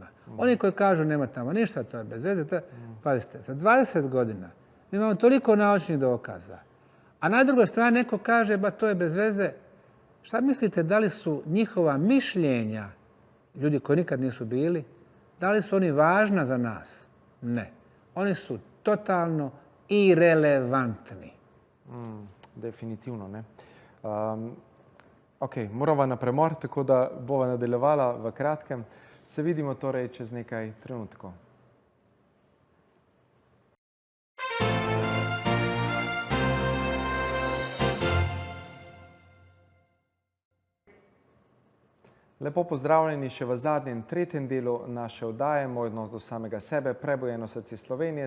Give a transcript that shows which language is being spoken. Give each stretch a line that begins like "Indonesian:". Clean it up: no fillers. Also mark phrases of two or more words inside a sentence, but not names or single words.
Bosnian: Oni koji kažu nema tamo ništa, to je bez veze. Pazite, za 20 godina mi imamo toliko naučnih dokaza, a na drugoj strani neko kaže ba to je bez veze. Šta mislite, da li su njihova mišljenja, ljudi koji nikad nisu bili, da li su oni važna za nas? Ne. Oni su totalno irelevantni. Definitivno, ne.
Slovenian: Ok, moramo na premor, tako da bova nadaljevala v kratkem. Se vidimo torej čez nekaj trenutkov. Lepo pozdravljeni še v zadnjem, tretjem delu naše oddaje, Moj odnos do samega sebe, Prebujeno srce Slovenije.